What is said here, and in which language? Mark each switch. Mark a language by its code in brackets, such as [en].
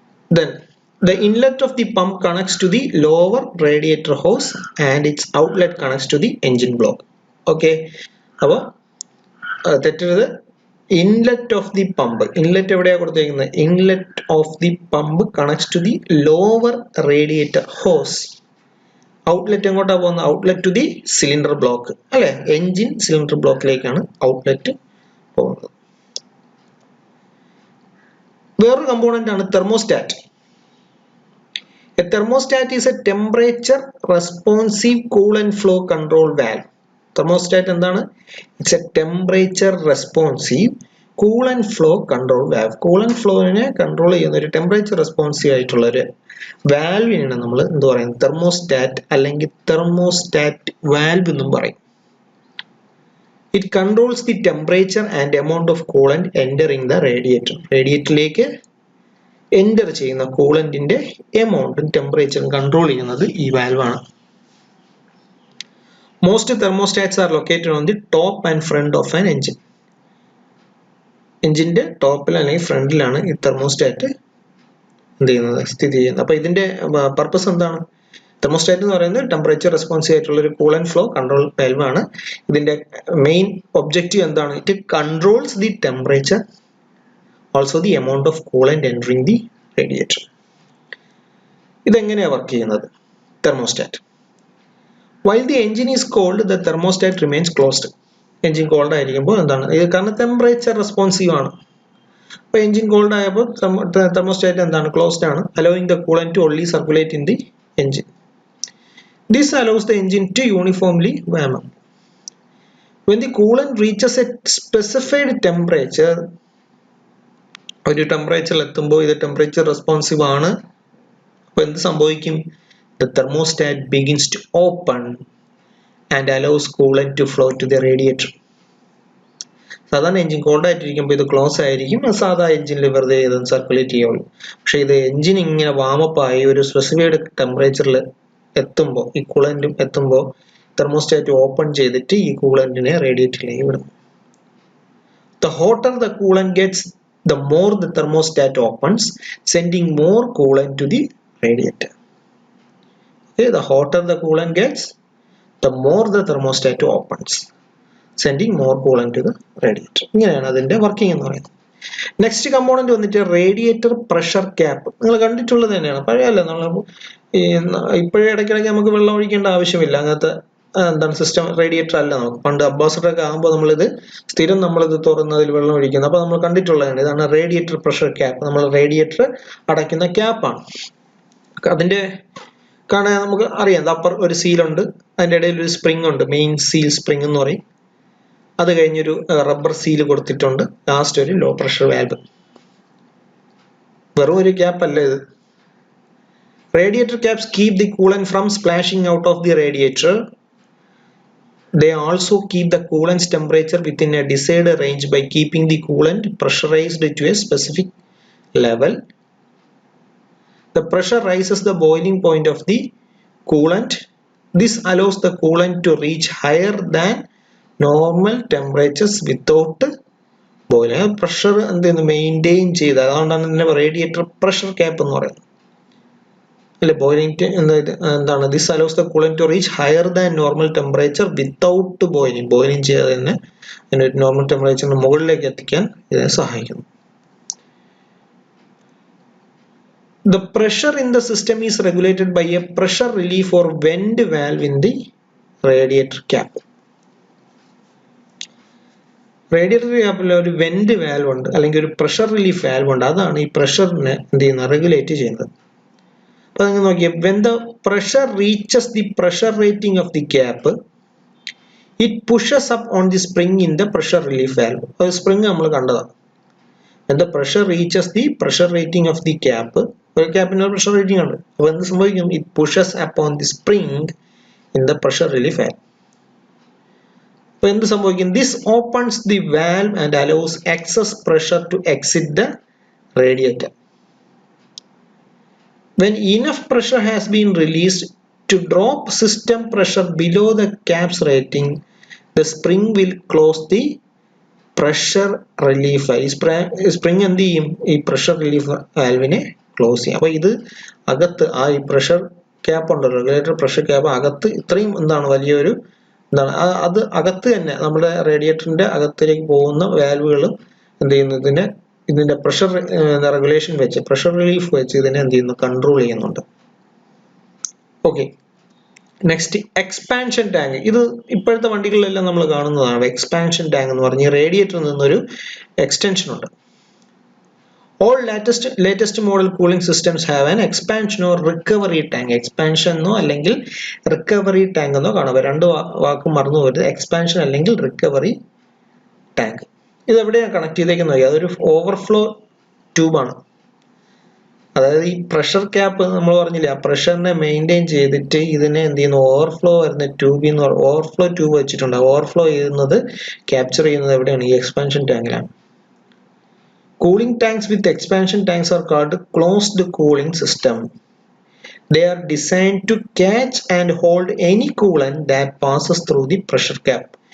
[en] Then the inlet of the pump connects to the lower radiator hose and its outlet connects to the engine block. [ml] Okay, അപ്പോൾ തെറ്റരുത്. [en] inlet of the pump, [ml] inlet എവിടെയാണ് കൊടുത്തിരിക്കുന്നത്? [en] Inlet of the pump connects to the lower radiator hose. [ml] Outlet എങ്ങോട്ടാണ് പോകുന്നത്? [en] outlet to the cylinder block [ml] അല്ലെ, engine cylinder ബ്ലോക്കിലേക്കാണ് outlet പോകുന്നത്. വേറൊരു component ആണ് thermostat. [en] A thermostat is a temperature responsive coolant flow control valve. [ml] Thermostat എന്താണ്? [en] It's a temperature responsive coolant flow control valve. [ml] Coolant flowനെ control ചെയ്യുന്ന ഒരു temperature responsive ആയിട്ടുള്ള ഒരു വാൽവിനാണ് നമ്മൾ എന്ത് പറയുന്നത്? തെർമോസ്റ്റാറ്റ് അല്ലെങ്കിൽ തെർമോസ്റ്റാറ്റ് വാൽവ് എന്നും പറയും. [en] It controls the temperature and amount of coolant entering the radiator. [ml] റേഡിയേറ്ററിലേക്ക് enter ചെയ്യുന്ന കൂളന്റിന്റെ എമൗണ്ടും ടെമ്പറേച്ചറും കൺട്രോൾ ചെയ്യുന്നത് ഈ വാൽവാണ്. [en] Most thermostats are located on the top and front of an engine. [ml] എഞ്ചിന്റെ ടോപ്പിൽ അല്ലെങ്കിൽ ഫ്രണ്ടിലാണ് ഈ തെർമോസ്റ്റാറ്റ് എന്ത് ചെയ്യുന്നത്, സ്ഥിതി ചെയ്യുന്നത്. അപ്പൊ ഇതിന്റെ പർപ്പസ് എന്താണ്? തെർമോസ്റ്റാറ്റ് എന്ന് പറയുന്നത് ടെമ്പറേച്ചർ റെസ്പോൺസീവ് ആയിട്ടുള്ള ഒരു കൂളന്റ് ഫ്ലോ കൺട്രോൾ വാൽവാണ്. ഇതിന്റെ മെയിൻ ഒബ്ജക്റ്റീവ് എന്താണ്? [en] It controls the temperature, also the amount of coolant entering the radiator. [ml] ഇതെങ്ങനെയാണ് വർക്ക് ചെയ്യുന്നത്? [en] Thermostat. While the engine is cold, the thermostat remains closed. [ml] Engine called ആയിരിക്കുമ്പോൾ എന്താണ് ഇത്? കാരണം ടെമ്പറേച്ചർ റെസ്പോൺസീവ് ആണ്. അപ്പോൾ എഞ്ചിൻ കോൾഡ് ആയപ്പോൾ തെർമോസ്റ്റാറ്റ് എന്താണ്? [en] Closed ആണ്, allowing the coolant to only circulate in the engine. This allows the engine to uniformly warm up. When the coolant reaches a specified temperature, [ml] ഒരു ടെമ്പറേച്ചറിൽ എത്തുമ്പോൾ ഇത് ടെമ്പറേച്ചർ റെസ്പോൺസീവ് ആണ്. അപ്പോൾ എന്ത് സംഭവിക്കും? [en] The thermostat begins to open and allows coolant to flow to the radiator. [ml] സാധാരണ engine called ആയിട്ടിരിക്കുമ്പോൾ ഇത് ക്ലോസ് ആയിരിക്കും, സാധാ എഞ്ചിനിൽ വെറുതെ ഇത് സർക്കുലേറ്റ് ചെയ്യുള്ളൂ. പക്ഷേ ഇത് എഞ്ചിൻ ഇങ്ങനെ വാമപ്പ് ആയി ഒരു സ്പെസിഫൈഡ് ടെമ്പറേച്ചറിൽ എത്തുമ്പോൾ, ഈ കൂളന്റും എത്തുമ്പോൾ തെർമോസ്റ്റാറ്റ് ഓപ്പൺ ചെയ്തിട്ട് ഈ കൂളന്റിനെ റേഡിയേറ്ററിലേക്ക് വിടും. [en] The hotter the coolant gets, the more the thermostat opens, sending more coolant to the radiator. Okay, the hotter the coolant gets, the more the thermostat opens, sending more coolant to the radiator. [ml] ഇങ്ങനെയാണ് അതിന്റെ working എന്ന് പറയുന്നത്. Next component വന്നിട്ട് radiator pressure cap. നിങ്ങൾ കണ്ടിട്ടുള്ളത് തന്നെയാണ്, പഴയല്ല, നമ്മൾ ഇപ്പോഴേ ഇടയ്ക്കിടയ്ക്ക് നമുക്ക് വെള്ളം ഒഴിക്കേണ്ട ആവശ്യമില്ല. അങ്ങനത്തെ എന്താണ് സിസ്റ്റം റേഡിയേറ്റർ അല്ല. നമുക്ക് പണ്ട് അംബാസഡർ ഒക്കെ ആകുമ്പോൾ നമ്മളിത് സ്ഥിരം നമ്മളിത് തുറന്നതിൽ വെള്ളം ഒഴിക്കുന്നത്. അപ്പോൾ നമ്മൾ കണ്ടിട്ടുള്ളതാണ്. ഇതാണ് റേഡിയേറ്റർ പ്രഷർ ക്യാപ്പ്. നമ്മൾ റേഡിയേറ്റർ അടയ്ക്കുന്ന ക്യാപ്പാണ്. അതിന്റെ കാണാൻ നമുക്ക് അറിയാം, അപ്പർ ഒരു സീലുണ്ട്, അതിൻ്റെ ഇടയിൽ ഒരു സ്പ്രിംഗ് ഉണ്ട്, മെയിൻ സീൽ സ്പ്രിംഗ് എന്ന് പറയും. അത് കഴിഞ്ഞൊരു റബ്ബർ സീൽ കൊടുത്തിട്ടുണ്ട്, ലാസ്റ്റ് ഒരു ലോ പ്രഷർ വാൽവ്. വെറും ഒരു ക്യാപ്പ് അല്ല ഇത്. [en] Radiator caps keep the coolant from splashing out of the radiator. They also keep the coolant's temperature within a desired range by keeping the coolant pressurized to a specific level. The pressure raises the boiling point of the coolant. This allows the coolant to reach higher than normal temperatures without boiling. [ml] Pressure maintain ചെയ്ത്, അതുകൊണ്ടാണ് ഇതിനെ radiator pressure cap എന്ന് പറയുന്നത്. Boiling എന്താണ്? [en] This allows the coolant to reach higher than normal temperature without boiling. [ml] Boiling ചെയ്ത് തന്നെ normal ടെമ്പറേച്ചറിന് മുകളിലേക്ക് എത്തിക്കാൻ ഇതിനെ സഹായിക്കുന്നു. The pressure in the system is regulated by a pressure relief or vent valve in the radiator cap. Radiator capil ഒരു vent valve ഉണ്ട് അല്ലെങ്കിൽ ഒരു pressure relief valve ഉണ്ട്. അതാണ് ഈ പ്രഷറിനെ എന്ത് ചെയ്യുന്നത് റെഗുലേറ്റ് ചെയ്യുന്നത്. അപ്പോൾ നിങ്ങൾ നോക്കിയേ, [en] when the pressure reaches the pressure rating of the cap, it pushes up on the spring in the pressure relief valve. [ml] അപ്പോൾ സ്പ്രിംഗ് നമ്മൾ കണ്ടതാണ്. [en] When the pressure reaches the pressure rating of the cap, [ml] ഒരു ക്യാപ്പിന് pressure rating ഉണ്ട്. അപ്പോൾ എന്ത് സംഭവിക്കും? [en] It pushes up on the spring in the pressure relief valve. [ml] അപ്പോൾ എന്ത് സംഭവിക്കും? [en] This opens the valve and allows excess pressure to exit the radiator. When enough pressure has been released to drop system pressure below the cap's rating, the spring will close the pressure relief valve. [ml] Spring എന്ത് ചെയ്യും? ഈ pressure relief valve-നെ close ചെയ്യും. അപ്പോൾ ഇത് അകത്ത് ആ ഈ pressure cap ഉണ്ടല്ലോ, റെഗുലേറ്റർ പ്രഷർ ക്യാപ്പ് അകത്ത് ഇത്രയും എന്താണ് വലിയൊരു എന്താണ് അത് അകത്ത് തന്നെ നമ്മുടെ റേഡിയേറ്ററിന്റെ അകത്തേക്ക് പോകുന്ന വാൽവുകളും എന്ത് ചെയ്യുന്നു, ഇതിന്റെ പ്രഷർ റെഗുലേഷൻ വെച്ച് പ്രഷർ റിലീഫ് വെച്ച് ഇതിനെ എന്ത് ചെയ്യുന്നു, കൺട്രോൾ ചെയ്യുന്നുണ്ട്. Okay, next expansion tank. ഇത് ഇപ്പോഴത്തെ വണ്ടികളിലെല്ലാം നമ്മൾ കാണുന്നതാണ്. എക്സ്പാൻഷൻ ടാങ്ക് എന്ന് പറഞ്ഞ് റേഡിയേറ്ററിൽ നിന്നൊരു എക്സ്റ്റൻഷൻ ഉണ്ട്. [en] All latest model cooling systems have an expansion or recovery tank. [ml] Expansion എന്നോ അല്ലെങ്കിൽ റിക്കവറി ടാങ്ക് എന്നോ കാണാം. രണ്ട് വാക്കും മറന്നു പോകരുത്. എക്സ്പാൻഷൻ അല്ലെങ്കിൽ റിക്കവറി ടാങ്ക്. ഇത് എവിടെയാണ് കണക്ട് ചെയ്തേക്കുന്നത്? അതൊരു ഓവർഫ്ലോ ട്യൂബാണ്. അതായത് ഈ പ്രഷർ ക്യാപ്പ് നമ്മൾ പറഞ്ഞില്ലേ, ആ പ്രഷറിനെ മെയിൻറ്റെയിൻ ചെയ്തിട്ട് ഇതിനെ എന്ത് ചെയ്യുന്നു, ഓവർഫ്ലോ വരുന്ന ട്യൂബിൽ നിന്ന് ഓവർഫ്ലോ ട്യൂബ് വെച്ചിട്ടുണ്ട്. ഓവർഫ്ലോ ചെയ്യുന്നത് ക്യാപ്ചർ ചെയ്യുന്നത് എവിടെയാണ്? ഈ expansion ടാങ്കിലാണ്. [en] Cooling tanks with expansion tanks are called closed cooling system. They are designed to catch and hold any coolant that passes through the pressure cap.